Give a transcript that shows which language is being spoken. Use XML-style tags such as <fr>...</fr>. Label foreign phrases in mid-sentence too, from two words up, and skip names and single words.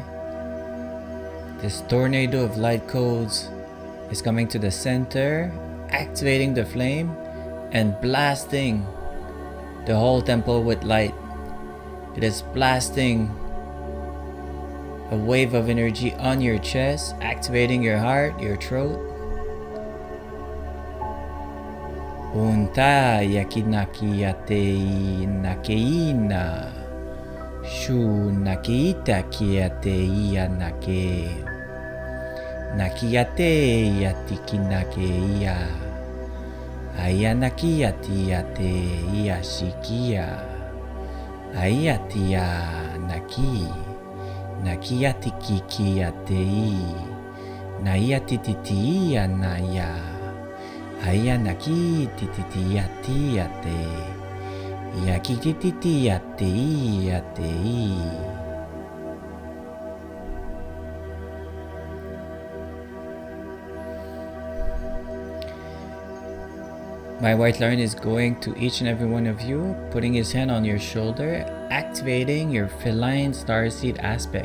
<en>This tornado of light codes is coming to the center, activating the flame and blasting the whole temple with light. It is blasting a wave of energy on your chest, activating your heart, your throat. Unta yakinaki ate nakeina. Shu nakiita kiate ia nake. Nakiate yatiki nake ia. Aya nakiati ate ia shikia. Ayatia naki. Nakiati kiki ate i. Naiati titi ia naya. Aya naki titi ati ate. Yakititi ate ate. My white lion is going to each and every one of you, putting his hand on your shoulder, activating your Feline Starseed aspect.</en>